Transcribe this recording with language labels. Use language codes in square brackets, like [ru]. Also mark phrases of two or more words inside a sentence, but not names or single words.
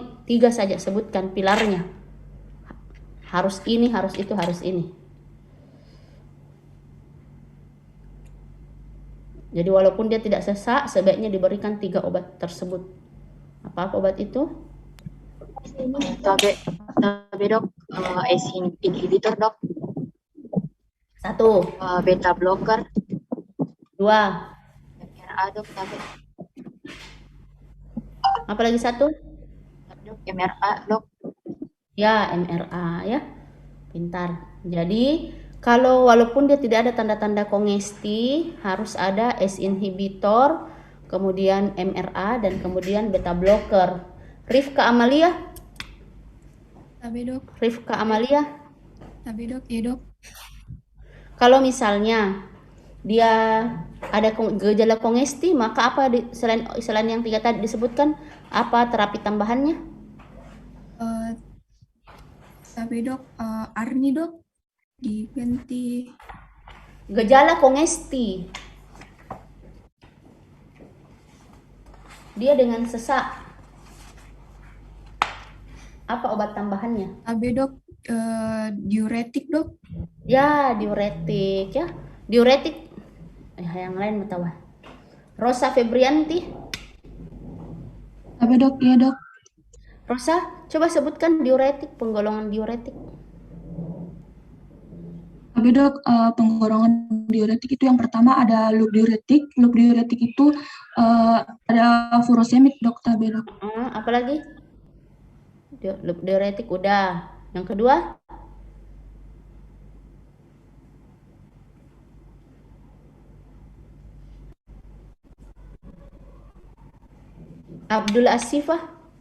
[id] 3 saja sebutkan pilarnya. Harus ini, harus itu, harus ini. Jadi walaupun dia tidak sesak, sebaiknya diberikan 3 obat tersebut. Apa obat itu? Tabe dok, [en] ACE inhibitor [id] dok. 1. [en] Beta blocker. [id] 2. MRA dok, tabe. Apa lagi 1? Dok, MRA dok. Ya, MRA ya. Pintar. Jadi, kalau walaupun dia tidak ada tanda-tanda kongesti, harus ada [en] ACE inhibitor, [id] kemudian MRA, dan kemudian [en] beta blocker. [id] Rifka Amalia? Tabe dok. Rifka Amalia? Tabe dok, iya dok. Kalau misalnya dia ada gejala kongesti, maka apa selain yang 3 tadi disebutkan, apa terapi tambahannya? Tabe dok, ARNI dok, diganti. Gejala kongesti. Dia dengan sesak. Apa obat tambahannya? Tabe dok, diuretik dok. Ya, diuretik ya. Diuretik. Yang lain mau tahu. Rosa Febrianti. Tabe dok, iya dok. Rosa, coba sebutkan diuretik, penggolongan diuretik. Tabe dok, penggolongan diuretik itu yang pertama ada loop diuretik. Loop diuretik itu ada furosemid dok, tabe dok. Apa lagi? Loop diuretik udah. Yang kedua? Abdul Asifah.